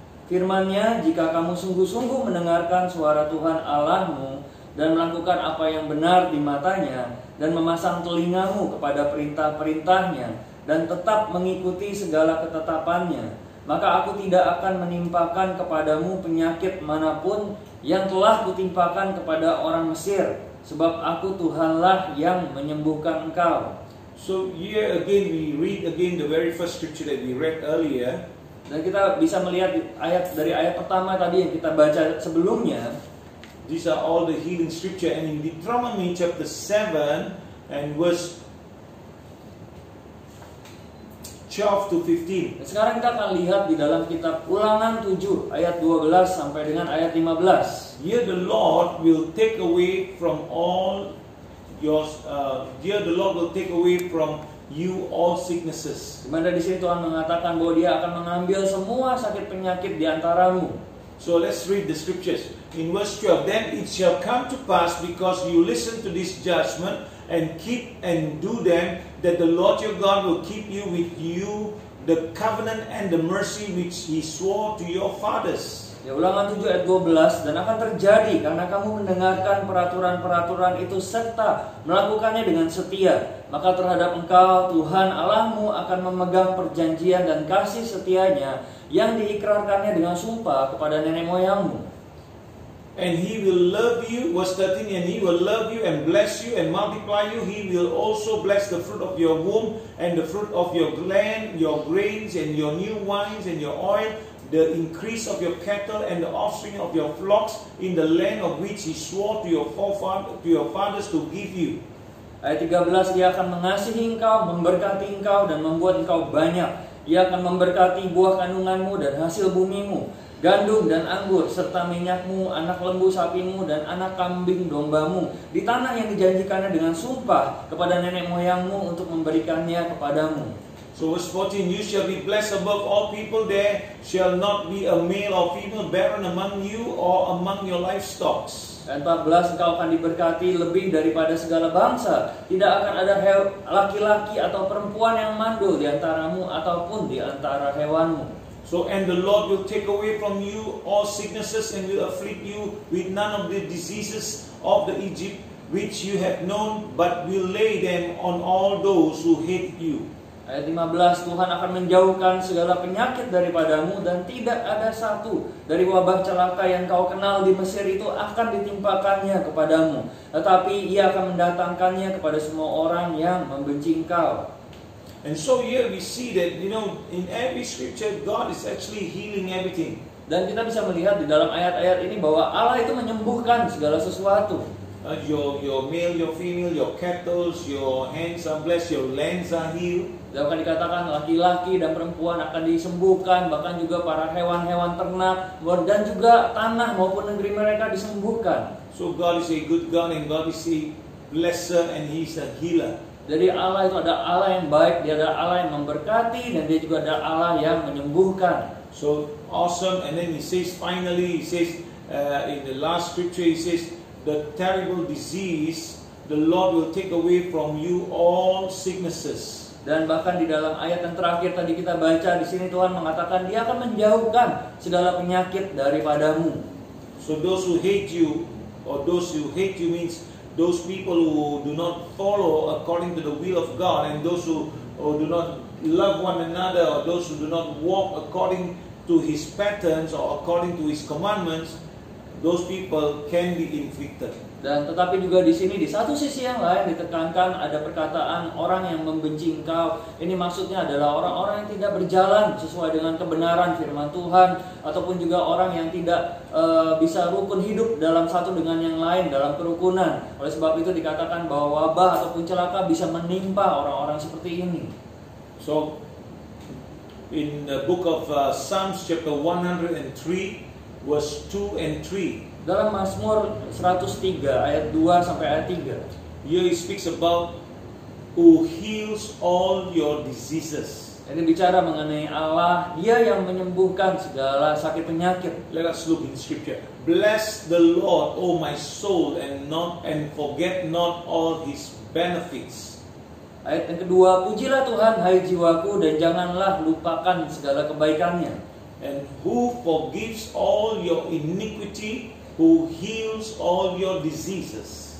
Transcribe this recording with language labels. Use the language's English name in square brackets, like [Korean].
[Indonesian] Firman-Nya, jika kamu sungguh-sungguh mendengarkan suara Tuhan Allahmu dan melakukan apa yang benar di matanya, dan memasang telingamu kepada perintah-perintahnya, dan tetap mengikuti segala ketetapannya, maka aku tidak akan menimpakan kepadamu penyakit manapun yang telah kutimpakan kepada orang Mesir, sebab aku Tuhanlah yang menyembuhkan engkau. [English] So here again we read again the very first scripture that we read earlier. [Indonesian] Dan kita bisa melihat dari ayat pertama tadi yang kita baca sebelumnya. [English] These are all the healing scripture, and in Deuteronomy chapter 7 and verse 12 to 15. [Indonesian] Dan sekarang kita akan lihat di dalam kitab Ulangan 7 ayat 12 sampai dengan ayat 15. [English] Here the Lord will take away from all your here the Lord will take away from you all sicknesses. [Indonesian] Dimana di sini Tuhan mengatakan bahwa Dia akan mengambil semua sakit penyakit di antaramu. [English] So let's read the scriptures. In verse 12, then it shall come to pass, because you listen to this judgment and keep and do them, that the Lord your God will keep you with you the covenant and the mercy which He swore to your fathers. [Indonesian] Ya, Ulangan 7 ayat 12, dan akan terjadi karena kamu mendengarkan peraturan-peraturan itu serta melakukannya dengan setia, maka terhadap engkau Tuhan Allahmu akan memegang perjanjian dan kasih setianya yang diikrarkannya dengan sumpah kepada nenek moyangmu. [English] And He will love you, verse 13, and He will love you and bless you and multiply you. He will also bless the fruit of your womb and the fruit of your land, your grains and your new wines and your oil, the increase of your cattle and the offspring of your flocks in the land of which He swore to your fathers to give you. [Indonesian] Ayat 13, Dia akan mengasihi engkau, memberkati engkau dan membuat engkau banyak. Ia akan memberkati buah kandunganmu dan hasil bumimu, gandum dan anggur, serta minyakmu, anak lembu sapimu, dan anak kambing dombamu, di tanah yang dijanjikannya dengan sumpah kepada nenek moyangmu untuk memberikannya kepadamu. [English] So verse 14, you shall be blessed above all people, there shall not be a male or female barren among you or among your livestock. [Indonesian] Dan 14, engkau akan diberkati lebih daripada segala bangsa. Tidak akan ada laki-laki atau perempuan yang mandul di antaramu ataupun di antara hewanmu. [English] So, and the Lord will take away from you all sicknesses and will afflict you with none of the diseases of the Egypt which you have known, but will lay them on all those who hate you. [Indonesian] Ayat 15, Tuhan akan menjauhkan segala penyakit daripadamu, dan tidak ada satu dari wabah celaka yang kau kenal di Mesir itu akan ditimpakannya kepadamu, tetapi Ia akan mendatangkannya kepada semua orang yang membenci engkau. [English] And so here we see that, in every scripture God is actually healing everything. [Indonesian] Dan kita bisa melihat di dalam ayat-ayat ini bahwa Allah itu menyembuhkan segala sesuatu. [English] Your male, your female, your cattle, your hands are blessed, your lands are healed. [Indonesian] Dan akan dikatakan laki-laki dan perempuan akan disembuhkan, bahkan juga para hewan-hewan ternak dan juga tanah maupun negeri mereka disembuhkan. [English] So God is a good God, and God is a blesser, and He is a healer. [Indonesian] Jadi Allah itu ada Allah yang baik, Dia ada Allah yang memberkati, dan Dia juga ada Allah yang menyembuhkan. [English] So awesome. And then He says finally, He says in the last scripture, He says, the terrible disease, the Lord will take away from you all sicknesses. [Indonesian] Dan bahkan di dalam ayat yang terakhir tadi kita baca, di sini Tuhan mengatakan Dia akan menjauhkan segala penyakit daripadamu. [English] So those who hate you, or those who hate you means those people who do not follow according to the will of God, and those who do not love one another, or those who do not walk according to His patterns or according to His commandments, those people can be inflicted. [Indonesian] Dan tetapi juga di sini di satu sisi yang lain ditekankan ada perkataan orang yang membenci engkau. Ini maksudnya adalah orang-orang yang tidak berjalan sesuai dengan kebenaran firman Tuhan, ataupun juga orang yang tidak bisa rukun hidup dalam satu dengan yang lain dalam kerukunan. Oleh sebab itu dikatakan bahwa wabah ataupun celaka bisa menimpa orang-orang seperti ini. [English] So in the book of Psalms chapter 103 verse 2 and 3, [Indonesian] dalam Mazmur 103 ayat 2 sampai ayat 3, [English] here he speaks about who heals all your diseases. [Indonesian] ini bicara mengenai Allah, Dia yang menyembuhkan segala sakit penyakit. [English] Let us look in scripture. Bless the Lord, O my soul, and forget not all His benefits. [Indonesian] Ayat yang kedua, pujilah Tuhan hai jiwaku, dan janganlah lupakan segala kebaikannya. [English] And who forgives all your iniquity, who heals all your diseases.